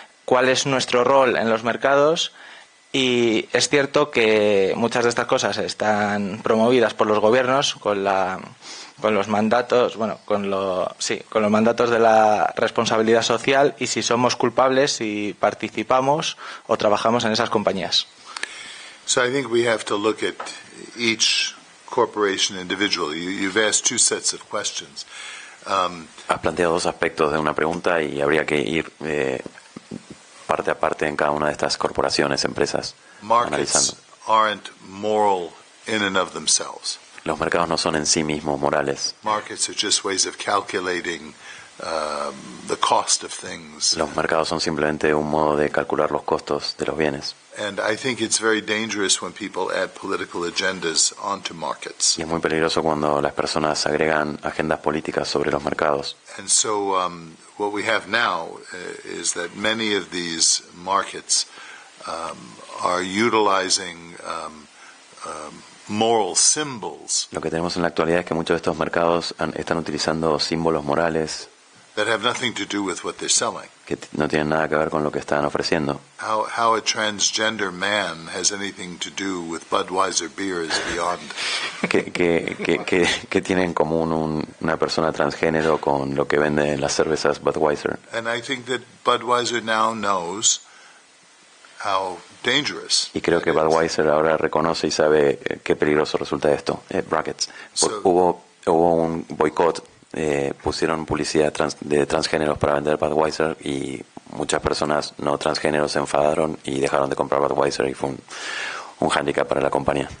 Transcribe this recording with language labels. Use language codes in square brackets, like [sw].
[es] ¿Cuál es nuestro rol en los mercados? Y es cierto que muchas de estas cosas están promovidas por los gobiernos con los mandatos, con los mandatos de la responsabilidad social, y si somos culpables si participamos o trabajamos en esas compañías. [en] So I think we have to look at each corporation individually. You've asked two sets of questions. [es] Has planteado dos aspectos de una pregunta y habría que ir parte a parte en cada una de estas corporaciones, empresas, analizando. [en] Markets aren't moral in and of themselves. [es] Los mercados no son en sí mismos morales. [en] Markets are just ways of calculating the cost of things. [es] Los mercados son simplemente un modo de calcular los costos de los bienes. [en] And I think it's very dangerous when people add political agendas onto markets. [es] Y es muy peligroso cuando las personas agregan agendas políticas sobre los mercados. [en] And so what we have now is that many of these markets are utilizing moral symbols. [es] Lo que tenemos en la actualidad es que muchos de estos mercados están utilizando símbolos morales [en] that have nothing to do with what they're selling. [es] Que no tienen nada que ver con lo que están ofreciendo. [en] How a transgender man has anything to do with Budweiser beer is beyond. [es] que tiene en común una persona transgénero con lo que venden las cervezas Budweiser. [en] And I think that Budweiser now knows how dangerous. [es] Y creo que Budweiser ahora reconoce y sabe qué peligroso resulta esto. Brackets. Hubo un boicot. Pusieron publicidad de transgéneros para vender Budweiser y muchas personas no transgéneros se enfadaron y dejaron de comprar Budweiser y fue un hándicap para la compañía.